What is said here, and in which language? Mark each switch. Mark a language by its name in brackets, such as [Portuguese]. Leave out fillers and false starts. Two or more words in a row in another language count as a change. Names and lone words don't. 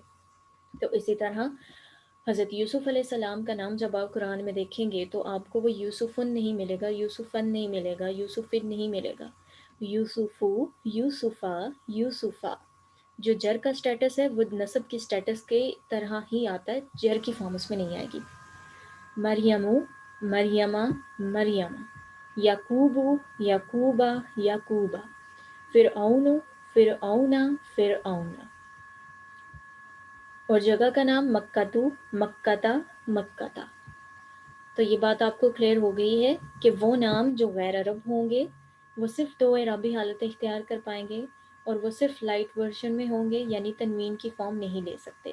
[Urdu] تو اسی طرح حضرت یوسف علیہ السلام کا نام جب آپ قرآن میں دیکھیں گے تو آپ کو وہ یوسفن نہیں ملے گا، یوسفن نہیں ملے گا، یوسفن نہیں ملے گا، یوسفو، یوسفا، یوسفا۔ جو جر کا سٹیٹس ہے وہ نصب کی سٹیٹس کے طرح ہی آتا ہے، جر کی فارم اس میں نہیں آئے گی۔ مریمو، مریمہ، مریم، یعقوبو، یعقوبہ، یعقوبہ، فرعون، فرعونا، فرعونا۔ اور جگہ کا نام مکتو، مکتا، مکتا۔ تو یہ بات آپ کو کلیئر ہو گئی ہے کہ وہ نام جو غیر عرب ہوں گے وہ صرف دو اعرابی حالتیں اختیار کر پائیں گے، اور وہ صرف [English] light version [Urdu] میں ہوں گے، یعنی تنوین کی فارم نہیں لے سکتے۔